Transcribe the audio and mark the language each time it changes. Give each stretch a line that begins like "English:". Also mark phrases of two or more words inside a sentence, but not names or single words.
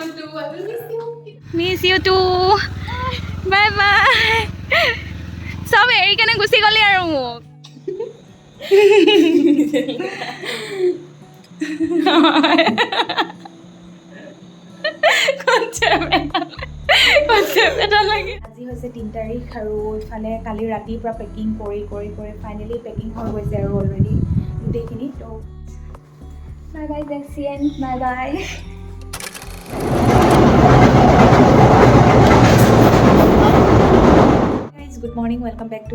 English: I will miss you. Miss you too. Bye bye.
Assamese: সব এৰি কেনে গুচি গ'লে আৰু মোক. আজি হৈছে 3 তাৰিখ আৰু ইফালে কালি ৰাতিৰ পৰা পেকিং কৰি ফাইনেলি পেকিং হৈ গৈছে আৰু অলৰেডি গোটেইখিনি তো
English: bye bye জেক্সিয়েন bye bye good morning welcome back to